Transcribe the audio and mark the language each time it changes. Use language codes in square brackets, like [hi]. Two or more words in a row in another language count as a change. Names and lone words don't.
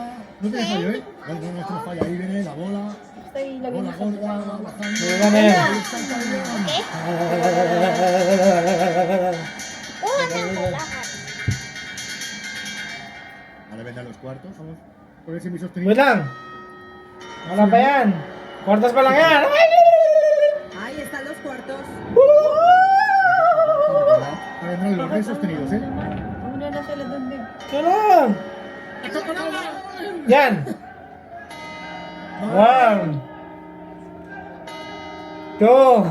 [es] No tiene fallo, ¿eh? No, no, esto no falla. Ahí viene la bola. Bola gorda, bajando. [tl] Gana yan. [es] Ahí está el carillón. Ahora vendrán los cuartos. Vamos. Por el semisostenible. [tl] Wait lang! Wala pa yan! Kwartas pa lang yan! [es] Ahí están los cuartos. Ahora vendrán los re sostenidos, ¿eh? [tl] Yan. Yan. [en] One. Two.